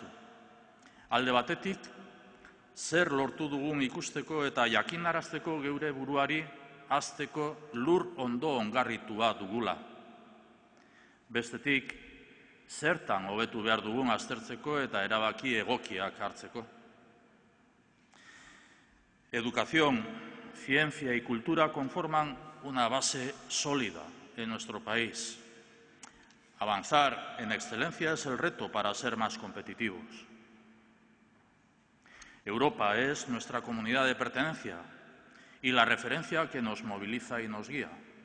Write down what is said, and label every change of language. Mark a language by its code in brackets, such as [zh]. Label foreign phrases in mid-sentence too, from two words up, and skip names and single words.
[eu] Alde batetik, zer lortu dugun ikusteko eta jakinarazteko geure buruari hazteko lur ondo ongarritua dugula. Bestetik, zertan hobetu behar dugun aztertzeko eta erabaki egokiak hartzeko. [es] Educación, ciencia y cultura conforman una base sólida en nuestro país. Avanzar en excelencia es el reto para ser más competitivos. Europa es nuestra comunidad de pertenencia y la referencia que nos moviliza y nos guía.